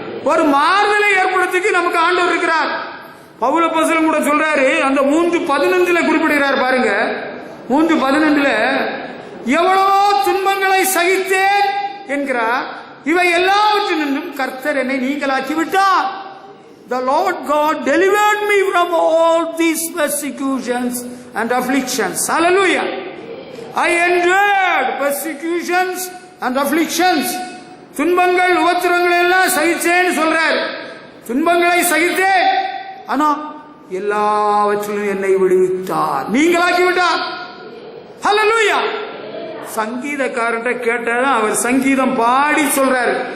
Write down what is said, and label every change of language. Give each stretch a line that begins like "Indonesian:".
Tamil: ஒரு மாறுதலை ஏற்படுத்திக்கு நமக்கு ஆண்டவர் இருக்கிறார். பவுல் அப்போஸ்தலன் கூட சொல்றாரு, அந்த 3:15 குறிப்பிடுகிறார் பாருங்க. 3:15 எவ்வளவோ துன்பங்களை சகித்தேன் என்கிறார். இவை எல்லாவற்றினும் கர்த்தர் என்னை நீங்களாக்கி விட்டார்.
English: The Lord God delivered me from all these persecutions and afflictions. Hallelujah. I endured persecutions and afflictions.
Tamil: துன்பங்கள் உபத்திரங்கள் எல்லாம் சகிச்சேன்னு சொல்றார். துன்பங்களை சகித்தேன், ஆனா எல்லாவற்றிலும் என்னை விடுவித்தார், நீங்களாக்கி விட்டார். ஹல்லேலூயா. சங்கீதக்காரன் கேட்டாதான் அவர் சங்கீதம் பாடி சொல்றாரு.